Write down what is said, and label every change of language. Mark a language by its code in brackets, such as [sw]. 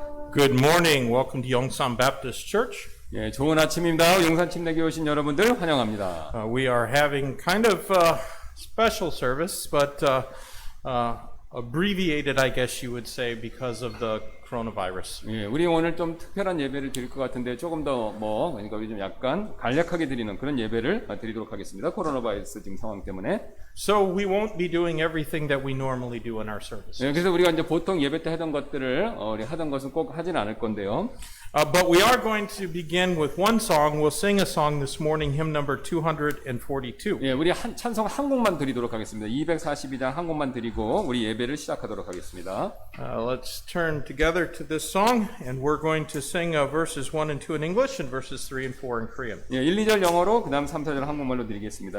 [en] Good morning. Welcome to Yongsan Baptist Church. [ko] 예, 좋은 아침입니다. 용산 침례교회 오신 여러분들 환영합니다. [en] We are having kind of a special service, but abbreviated, I guess you would say, because of the coronavirus. [ko] 예, 우리 오늘 좀 특별한 예배를 드릴 것 같은데 조금 더 그러니까 우리 좀 약간 간략하게 드리는 그런 예배를 드리도록 하겠습니다. 코로나 바이러스 지금 상황 때문에. [en] So we won't be doing everything that we normally do in our service. [ko] 예, 그래서 우리가 이제 보통 예배 때 하던 것들을 우리 하던 것은 꼭 하진 않을 건데요. [en] But we are going to begin with one song. We'll sing a song this morning, hymn number 242. [ko] 예, 우리 찬송 한 곡만 드리도록 하겠습니다. 242장 한 곡만 드리고 우리 예배를 시작하도록 하겠습니다. [en] Let's turn together to this song, and we're going to sing verses 1 and 2 in English and verses 3 and 4 in Korean. [ko] 예, 1, 2절 영어로 그다음 3, 4절 한국말로 드리겠습니다.